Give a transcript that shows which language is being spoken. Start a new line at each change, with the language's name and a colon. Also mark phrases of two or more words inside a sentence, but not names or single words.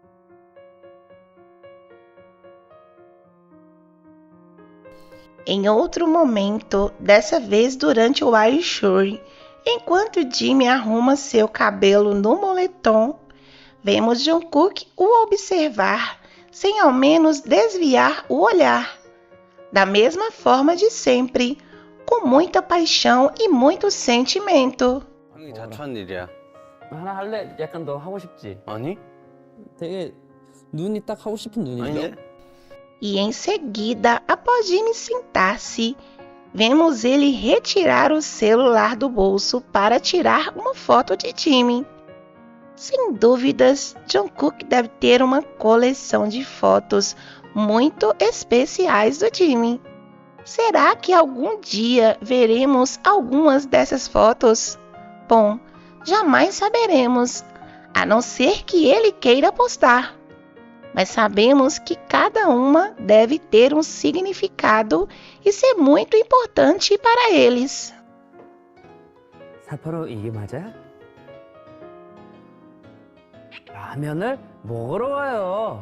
Portuguese: Em outro momento, dessa vez durante o Aishuri, enquanto Jimin arruma seu cabelo no moletom, vemos Jungkook o observar, sem ao menos desviar o olhar. Da mesma forma de sempre, com muita paixão e muito sentimento.
Korean: 형이 자초한 일이야. 하나 할래? 약간 더 하고 싶지? 아니? 되게 눈이 딱 하고 싶은 눈인데? 아니?
Portuguese: E em seguida, após Jimin sentar-se, vemos ele retirar o celular do bolso para tirar uma foto de Jimin. Sem dúvidas, Jungkook deve ter uma coleção de fotos muito especiais do Jimin. Será que algum dia veremos algumas dessas fotos? Bom, jamais saberemos, a não ser que ele queira postar. Mas sabemos que cada uma deve ter um significado e ser muito importante para eles.
Korean: 사포로 이게 맞아? 라면을 먹으러 가요.